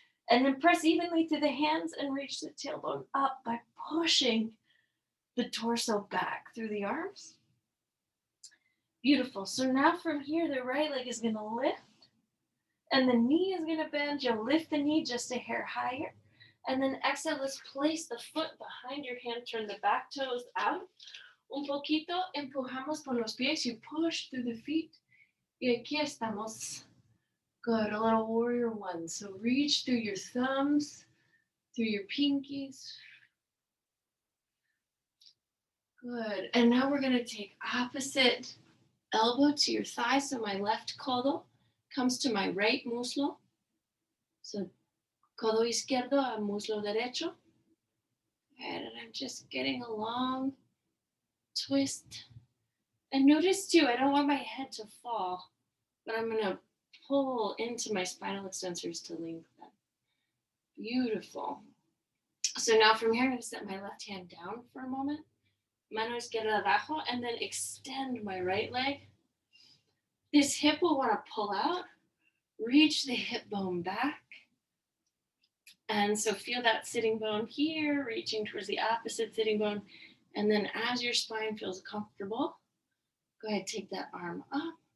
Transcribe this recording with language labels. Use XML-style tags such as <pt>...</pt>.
<en>And then press evenly through the hands and reach the tailbone up by pushing the torso back through the arms. Beautiful. So now from here, the right leg is going to lift. And the knee is going to bend. You'll lift the knee just a hair higher. And then exhale, let's place the foot behind your hand. Turn the back toes out.</en> <es>Un poquito, empujamos por los pies.</es> <en>You push through the feet.</en> <es>Y aquí estamos.</es> <en>Good. A little warrior 1. So reach through your thumbs, through your pinkies. Good. And now we're going to take opposite elbow to your thigh. So my left codo comes to my right muslo.</en> <es>So codo izquierdo a muslo derecho.</es> <en>And I'm just getting a long twist. And notice too, I don't want my head to fall, but I'm going to pull into my spinal extensors to lengthen. Beautiful. So now from here, I'm going to set my left hand down for a moment.</en> <es>Mano izquierda abajo,</es> <en>and then extend my right leg. This hip will want to pull out. Reach the hip bone back. And so feel that sitting bone here, reaching towards the opposite sitting bone. And then as your spine feels comfortable, go ahead, take that arm up.</en>